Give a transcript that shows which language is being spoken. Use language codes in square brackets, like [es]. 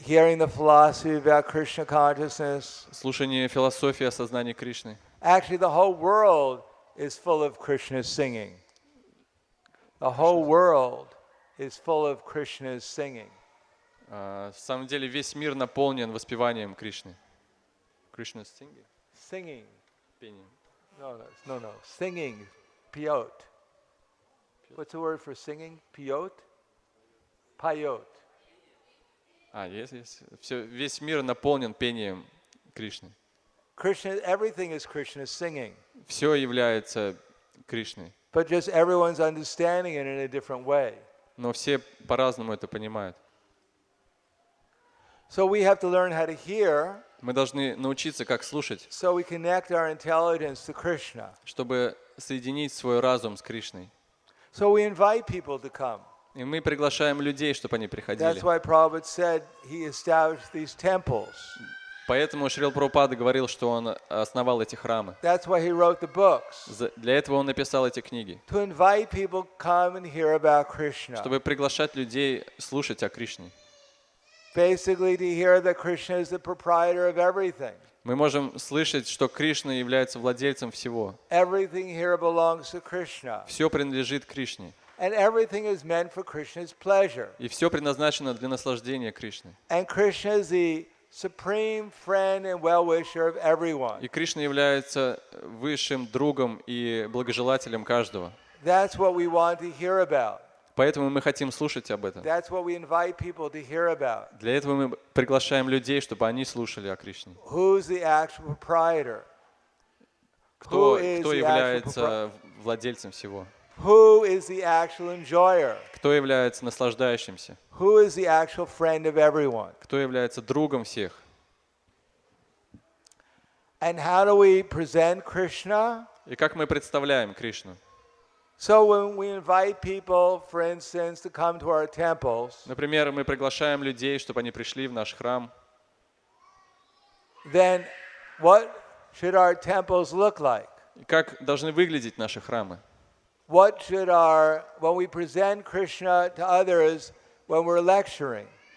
[en] hearing the philosophy about Krishna consciousness. [ru] слушание философии о сознании Кришны. [en] Actually, the whole world is full of Krishna's singing. The whole world is full of Krishna's singing. [ru] На самом деле весь мир наполнен воспеванием Кришны. [en] Krishna's singing? Singing. [ru] Пением. [en] No. Singing. Piyot. What's the word for singing? Piyot? Payot. [ru] Есть. Весь мир наполнен пением Кришны. [en] Krishna, everything is Krishna's singing. [ru] Все является Кришной. [en] But just everyone's understanding it in a different way. [ru] Но все по-разному это понимают. [en] So we have to learn how to hear. [ru] Мы должны научиться, как слушать, [en] So we connect our intelligence to Krishna. [ru] чтобы соединить свой разум с Кришной. [en] So we invite people to come. [ru] И мы приглашаем людей, чтобы они приходили. [en] That's why Prabhupada said he established these temples. [ru] Поэтому Шрила Прабхупада говорил, что он основал эти храмы. [en] That's why he wrote the books. [ru] Для этого он написал эти книги, [en] To invite people to come and hear about Krishna. [ru] чтобы приглашать людей слушать о Кришне. [en] Basically to hear that Krishna is the proprietor of everything. [ru] Мы можем слышать, что Кришна является владельцем всего. [en] Everything here belongs to Krishna. [ru] Все принадлежит Кришне. [en] And everything is meant for Krishna's pleasure. [ru] И все предназначено для наслаждения Кришны. [en] And Krishna is the supreme friend and well-wisher of everyone. [ru] И Кришна является высшим другом и благожелателем каждого. [en] That's what we want to hear about. [ru] Поэтому мы хотим слушать об этом. [en] That's what we invite people to hear about. [ru] Для этого мы приглашаем людей, чтобы они слушали о Кришне. [en] Who's the actual proprietor? [ru] Кто является владельцем всего? [en] Who is the actual enjoyer? [ru] Кто является наслаждающимся? [en] Who is the actual friend of everyone? [ru] Кто является другом всех? [en] And how do we present Krishna? [ru] И как мы представляем Кришну? [en] So when we invite people, for instance, to come to our temples, [ru] Например, мы приглашаем людей, чтобы они пришли в наш храм. [en] then what should our temples look like? [ru] И как должны выглядеть наши храмы? [en] What should when we present Krishna to others when we're lecturing?